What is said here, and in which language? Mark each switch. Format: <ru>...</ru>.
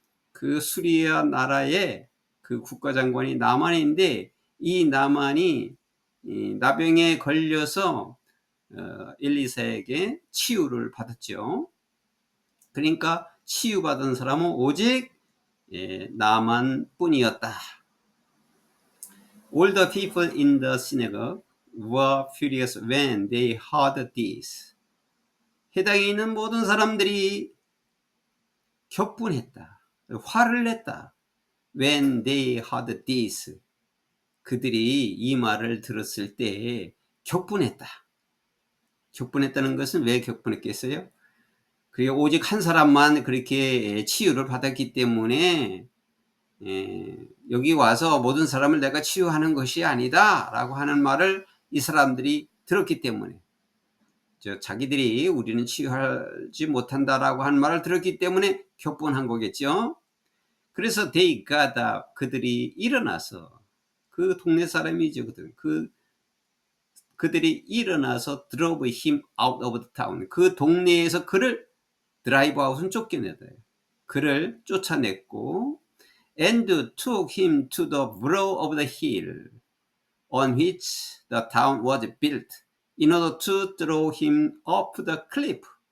<ko>그 수리아 나라의 그 국가장관이 나만인데, 이 나만이 이 나병에 걸려서 엘리사에게 치유를 받았죠. 그러니까 치유받은 사람은 오직 나만뿐이었다.</ko> <en>All the people in the synagogue were furious when they heard this.</en> <ko>해당에 있는 모든 사람들이 격분했다. 화를 냈다.</ko> <en>When they heard this.</en> <ko>그들이 이 말을 들었을 때 격분했다. 격분했다는 것은 왜 격분했겠어요? 그리고 오직 한 사람만 그렇게 치유를 받았기 때문에 여기 와서 모든 사람을 내가 치유하는 것이 아니다 라고 하는 말을 이 사람들이 들었기 때문에, 자기들이 우리는 치유하지 못한다라고 하는 말을 들었기 때문에 격분한 거겠죠. 그래서</ko> <en>they got up,</en> <ko>그들이 일어나서, 그 동네 사람이죠. 그들이 일어나서</ko> <en>drove him out of the town,</en> <ko>그 동네에서 그를 드라이브 아웃은 쫓겨내다, 그를 쫓아냈고,</ko> <en>and took him to the brow of the hill on which the town was built in order to throw him off the cliff.</en>